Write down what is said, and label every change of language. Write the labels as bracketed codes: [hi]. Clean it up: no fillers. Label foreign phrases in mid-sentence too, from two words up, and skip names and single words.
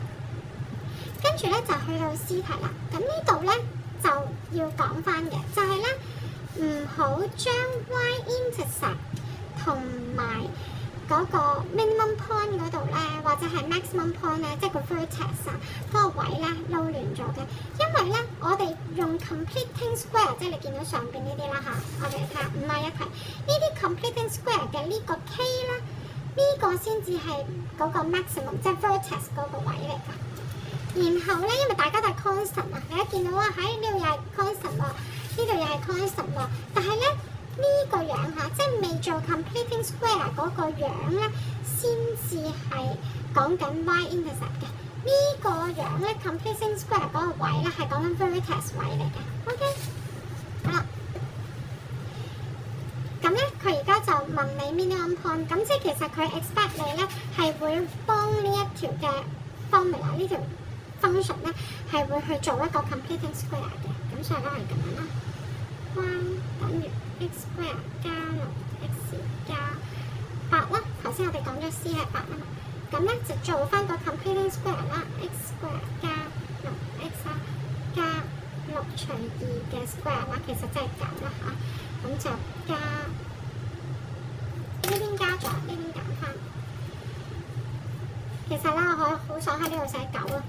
[yue] 跟住咧就去到 C 題啦。咁呢度咧就要講翻嘅，就係咧唔好將 y-intercept 同埋嗰個 [en] minimum point [yue] 嗰度咧，或者係 [en] maximum point [yue] 咧，即係個 vertex 啊嗰個位咧撈亂咗嘅。因為咧我哋用 [en] completing square， [yue] 即係你見到上邊呢啲啦嚇，我哋睇下51題呢啲 [en] completing square [yue] 嘅呢個 K 咧，呢個先至係嗰個 maximum， 即係 vertex 嗰個位嚟㗎。然後咧，因為大家都係 constant 啊，你一見到啊，喺呢度又係 constant 喎，呢度又係 constant 喎。但係咧呢個樣嚇，即係未做 [en] completing square [yue] 嗰個樣咧，先至係講緊 y-intercept 嘅。呢個樣咧 [en] completing square [yue] 嗰個位咧係講緊 vertex 位嚟嘅。OK， 好啦，咁咧佢而家就問你 [en] minimum point， [yue] 咁即係其實佢 expect 你咧係會幫呢一條嘅 formula 呢條function 咧係會去做一個 [en] completing square [yue] 嘅，咁所以都係咁樣啦。y 等於 [en] x square [yue] 加6x 加8啦。頭先我哋講咗 c 係8啊嘛，咁咧就做翻個 [en] completing square [yue] 啦。 [en] x square [yue] 加 6x 加6除2嘅 square 啦，其實即係減啦嚇，咁就加呢邊加咗，呢邊減翻。其實咧，我好想喺呢度寫9啊。